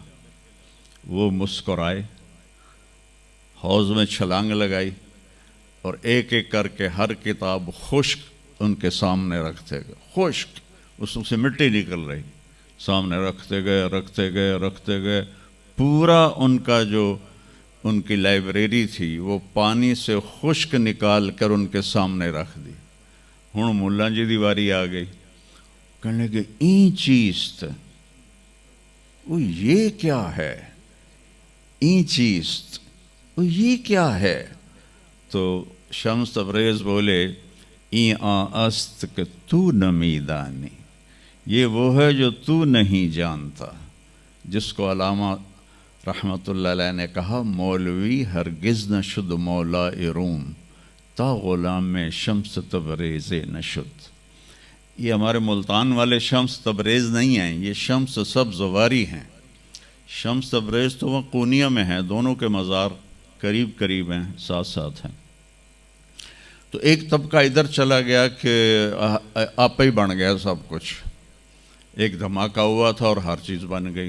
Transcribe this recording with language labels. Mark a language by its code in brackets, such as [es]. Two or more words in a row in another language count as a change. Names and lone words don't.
[ur] وہ مسکرائے، حوض میں چھلانگ لگائی، اور ایک ایک کر کے ہر کتاب خشک ان کے سامنے رکھتے گئے، خشک، اس سے مٹی نکل رہی، سامنے رکھتے گئے رکھتے گئے رکھتے گئے، پورا ان کا جو ان کی لائبریری تھی وہ پانی سے خشک نکال کر ان کے سامنے رکھ دی۔ [pa] ہوں ملا جی دی واری آ گئی، [ur] کہنے لگے [fa] این چیز [ur] وہ یہ کیا ہے؟ [fa] این چیز [ur] وہ یہ کیا ہے؟ تو شمس تبریز بولے [fa] این است کہ تو نمی دانی، [ur] یہ وہ ہے جو تو نہیں جانتا، جس کو علامہ رحمۃ اللہ علیہ نے کہا [fa] مولوی ہرگز نہ شد مولا روم، تا غلام میں شمس تبریز نشد۔ [ur] یہ ہمارے ملتان والے شمس تبریز نہیں ہیں، یہ شمس سبز واری ہیں، شمس تبریز تو وہ قونیہ میں ہے، دونوں کے مزار قریب قریب ہیں، ساتھ ساتھ ہیں۔ تو ایک طبقہ ادھر چلا گیا کہ آپ ہی بن گیا سب کچھ، ایک دھماکہ ہوا تھا اور ہر چیز بن گئی۔